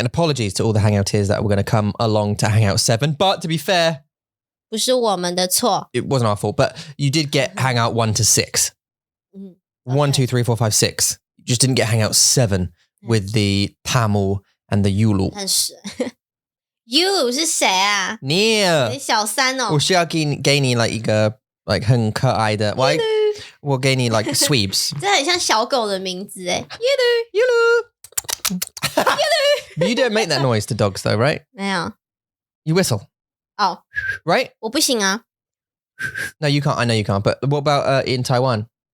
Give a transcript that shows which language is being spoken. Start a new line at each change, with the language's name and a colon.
English: And apologies to all the hangouteers that were going to come along to Hangout 7. But to be fair,
Chinese: 不是我们的錯.
English: It wasn't our fault. But you did get Hangout 1 to 6. 1, 2, 3, 4, 5, 6. You just didn't get Hangout 7 with the Tamil and the Yulu.
Chinese: Yulu 是誰啊？你小三哦。我需要給你 一個 很可愛的，我給你 sweeps. 這很像小狗的名字誒。 Yulu.
English: You don't make that noise to dogs though, right?
Chinese: 沒有。
English: You whistle. Oh. Right?
Chinese: 我不行啊。
English: No, you can't. I know you can't. But what about in Taiwan?